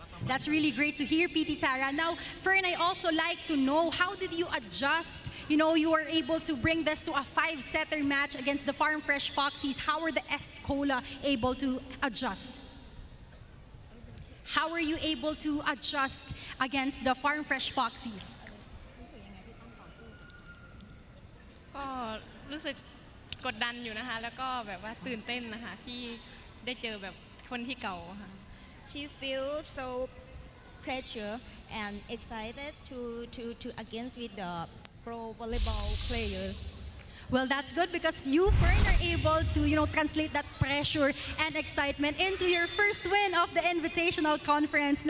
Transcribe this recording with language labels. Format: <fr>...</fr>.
<en>That's really great to hear, PT Tara. Now, Fern, I also like to know, how did you adjust? You know, you were able to bring this to a 5-setter match against the Farm Fresh Foxies. How were the Est Cola able to adjust? How were you able to adjust against the Farm Fresh Foxies?</en> <th>ก็รู้สึกกดดันอยู่นะคะแล้วก็แบบว่าตื่นเต้นนะคะที่ได้เจอแบบคนที่เก่าค่ะ</th> <en>She feels so pressure and excited to against with the pro volleyball players. Well, that's good because you, Fern, are able to, you know, translate that pressure and excitement into your first win of the Invitational Conference.</en>